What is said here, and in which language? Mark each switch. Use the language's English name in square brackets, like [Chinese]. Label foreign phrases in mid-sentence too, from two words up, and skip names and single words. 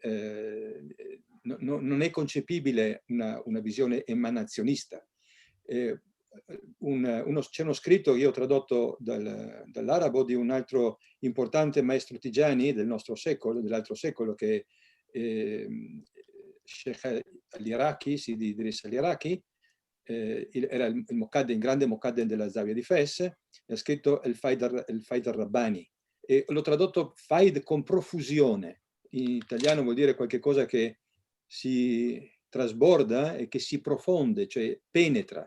[Italian] Quindi non è concepibile una visione emanazionista. C'è uno scritto che io ho tradotto dall'arabo di un altro importante maestro Tijani dell'altro secolo, che è Sheikh al-Iraqi, Sidi Idris al-Iraqi, era il grande Mokadden della Zawiya di Fes, ha scritto il Faid al-Rabbani, e l'ho tradotto Faid con profusione. In italiano vuol dire qualche cosa che si trasborda e che si profonde, cioè penetra.